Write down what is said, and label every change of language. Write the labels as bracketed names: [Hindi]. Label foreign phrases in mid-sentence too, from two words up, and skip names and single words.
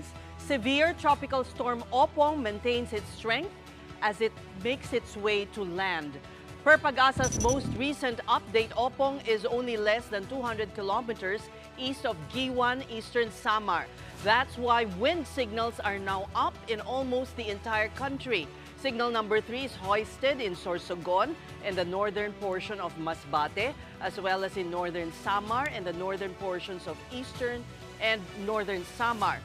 [English] Severe tropical storm Oppong maintains its strength as it makes its way to land. Per Pag-asa's most recent update, Oppong is only less than 200 kilometers east of Giwan, eastern Samar. That's why wind signals are now up in almost the entire country. Signal number 3 is hoisted in Sorsogon and the northern portion of Masbate, as well as in northern Samar and the northern portions of eastern and northern Samar.